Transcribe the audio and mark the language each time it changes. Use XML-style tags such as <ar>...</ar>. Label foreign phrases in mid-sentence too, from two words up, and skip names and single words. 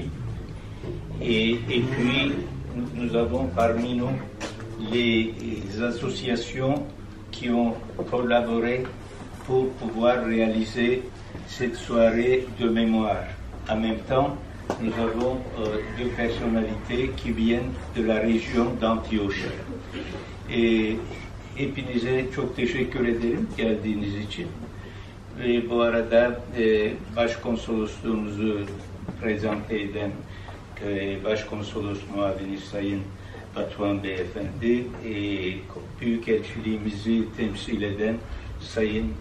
<fr>Et puis, nous avons parmi nous les associations qui ont collaboré pour pouvoir réaliser cette soirée de mémoire. En même temps, nous avons deux personnalités qui viennent de la région d'Antioche.</fr> <tr>Hepinize çok teşekkür ederim geldiğiniz için. Ve bu arada başkonsolosluğumuzu prezente eden Başkonsolos muavini Sayın Batuhan Beyefendi, Büyükelçiliğimizi temsil eden Sayın</tr>